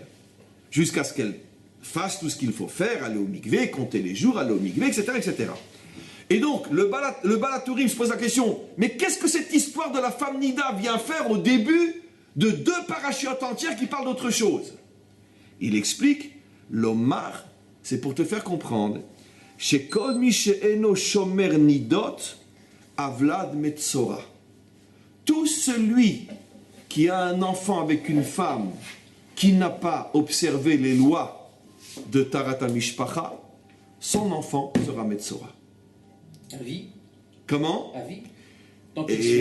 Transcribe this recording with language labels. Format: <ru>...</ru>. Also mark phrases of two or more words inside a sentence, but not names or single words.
<fr>Jusqu'à ce qu'elle fasse tout ce qu'il faut faire, aller au mikvé, compter les jours, aller au mikvé, etc., etc. Et donc, le Balatourim se pose la question, mais qu'est-ce que cette histoire de la femme Nida vient faire au début de 2 parachutes entières qui parlent d'autre chose? Il explique, l'Omar, c'est pour te faire comprendre, chez</fr> <he>כל מי שאינו שומר נידות הוולד מצורע.</he> <fr>Tout celui qui a un enfant avec une femme qui n'a pas observé les lois de</fr> <he>טהרת המשפחה,</he> <fr>son enfant sera metzora. À vie. Comment? À vie. Donc,</fr>